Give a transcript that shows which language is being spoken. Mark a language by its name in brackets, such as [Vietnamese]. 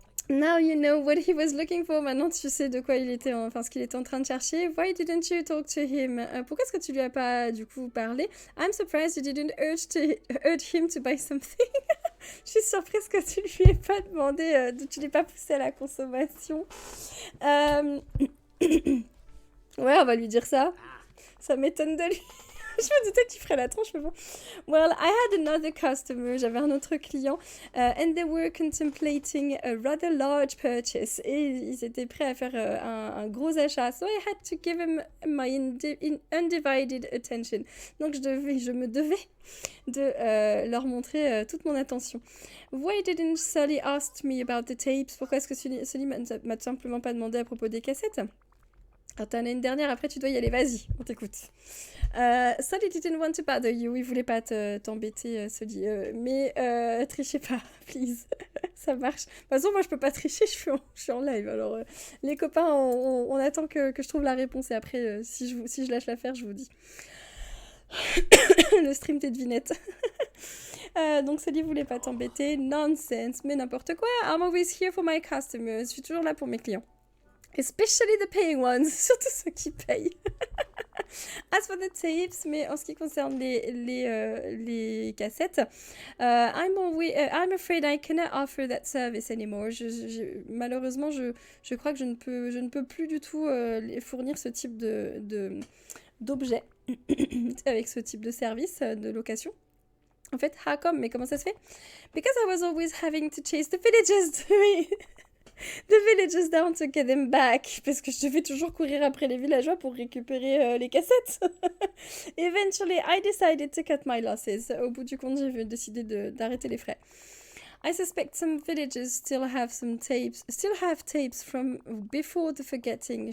[English] Now you know what he was looking for. [French] Maintenant, tu sais de quoi il était, ce qu'il était en train de chercher. [English] Why didn't you talk to him? [French] Pourquoi est-ce que tu lui as pas, du coup, parlé? [English] I'm surprised you didn't urge him to buy something. [French] Je suis surprise que tu lui aies pas demandé, tu l'aies pas poussé à la consommation. Euh, Ouais, on va lui dire ça. Ça m'étonne de lui. Je me doutais que tu ferais la tronche, mais bon. [English] Well, I had another customer, [French] j'avais un autre client, [English] and they were contemplating a rather large purchase. [French] Et ils étaient prêts à faire un gros achat. [English] So I had to give him my undivided attention. [French] Donc je me devais de leur montrer toute mon attention. [English] Why didn't Sully ask me about the tapes? [French] Pourquoi est-ce que Sully m'a simplement pas demandé à propos des cassettes? Alors, t'en as une dernière, après tu dois y aller, vas-y, on t'écoute. [English] Sully didn't want to bother you, [French] il voulait pas t'embêter, Sully, mais trichez pas, please, ça marche. De toute façon, moi je peux pas tricher, je suis en live, alors les copains, on attend que je trouve la réponse, et après, si je lâche l'affaire, je vous dis. Le stream tes devinettes. Donc Sully voulait pas t'embêter, [English] nonsense, [French] mais n'importe quoi, [English] I'm always here for my customers, [French] je suis toujours là pour mes clients. [English] Especially the paying ones, [French] surtout ceux qui payent. [English] As for the tapes, [French] mais en ce qui concerne les cassettes, [English] I'm afraid I cannot offer that service anymore. [French] Malheureusement, je crois que je ne peux plus du tout fournir ce type d'objet avec ce type de service de location. En fait, mais comment ça se fait? [English] Because I was always having to chase the villagers The villagers down to get them back. [French] Parce que je devais toujours courir après les villageois pour récupérer les cassettes. [English] Eventually, I decided to cut my losses. [French] Au bout du compte, j'ai décidé d'arrêter les frais. [English] I suspect some villagers still have tapes from before the forgetting.